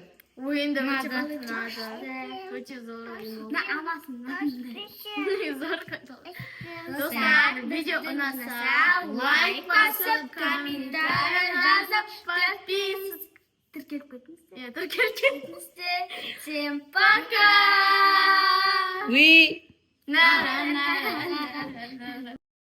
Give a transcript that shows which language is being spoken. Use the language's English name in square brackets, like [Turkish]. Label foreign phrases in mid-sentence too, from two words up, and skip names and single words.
[Kazakh] Ойында өте қатты ұнады. Өте зор. Зор қатты. Достар, видео ұнаса, лайк басып, комментарий жазып, подписывайтесь. Тіркеліп кетіңіздер. Тіркеліп. [Russian] Всем пока! уи На-на-на-на-на-на.